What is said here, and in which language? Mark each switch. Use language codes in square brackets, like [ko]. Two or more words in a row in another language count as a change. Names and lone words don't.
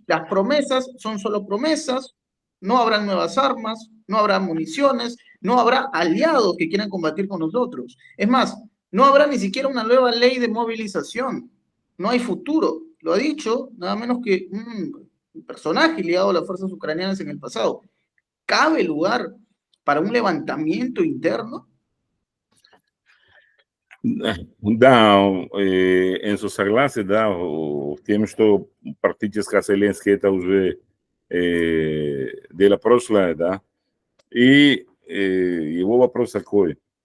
[es] Las promesas son solo promesas, no habrá nuevas armas, no habrá municiones, no habrá aliados que quieran combatir con nosotros. Es más, no habrá ni siquiera una nueva ley de movilización, no hay futuro. Lo ha dicho nada menos que un personaje ligado a las fuerzas ucranianas en el pasado. ¿Cabe lugar para un levantamiento interno? [ru] Да, Энсо согласен, да, тем, что практически Зеленский это уже дело прошлое, да. И его вопрос такой.